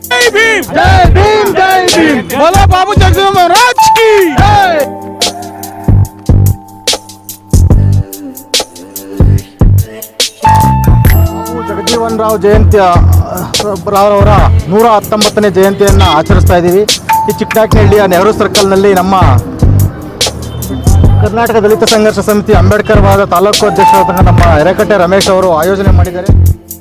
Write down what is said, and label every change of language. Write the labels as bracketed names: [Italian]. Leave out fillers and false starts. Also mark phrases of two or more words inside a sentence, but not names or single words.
[Hindi] भीम जय भीम जय भीम। बोलो बाबू जगजीवन महाराज की जय। [Kannada] ಬಾಬು ಜಗಜೀವನ್ ರಾವ್ ಜಯಂತಿಯ ಅವರ 119ನೇ ಜಯಂತಿಯನ್ನು ಆಚರಿಸ್ತಾ ಇದ್ದೀವಿ. ಈ ಚಿಕ್ಕನಾಯಕನಹಳ್ಳಿಯ ನೆಹರು ಸರ್ಕಲ್ನಲ್ಲಿ ನಮ್ಮ ಕರ್ನಾಟಕ ದಲಿತ ಸಂಘರ್ಷ ಸಮಿತಿ ಅಂಬೇಡ್ಕರ್ ವಾದ ತಾಲೂಕು ಅಧ್ಯಕ್ಷರಾದ ನಮ್ಮ ಯರಕಟ್ಟೆ ರಮೇಶ್ ಅವರು ಆಯೋಜನೆ ಮಾಡಿದ್ದಾರೆ.